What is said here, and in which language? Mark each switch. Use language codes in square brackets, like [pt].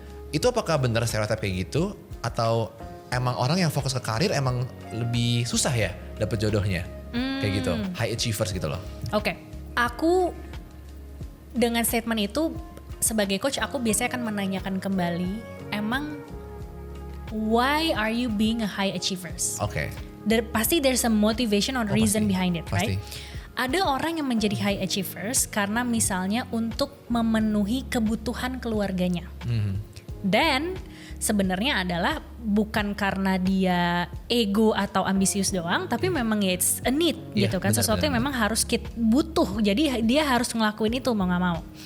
[id] Itu apakah benar stereotip kayak gitu atau emang orang yang fokus ke karir emang lebih susah ya dapat jodohnya? Kayak gitu, high achievers gitu loh. Aku dengan statement itu sebagai coach aku biasanya akan menanyakan kembali, emang [en] why are you being a high achievers? [id] Pasti [en] there's a motivation or reason behind it, right? [id] Ada orang yang menjadi high achievers karena misalnya untuk memenuhi kebutuhan keluarganya. Dan sebenarnya adalah bukan karena dia ego atau ambisius doang, tapi memang [en] it's a need [id] gitu kan. Sesuatu yang memang harus kita butuh, jadi dia harus ngelakuin itu mau gak mau.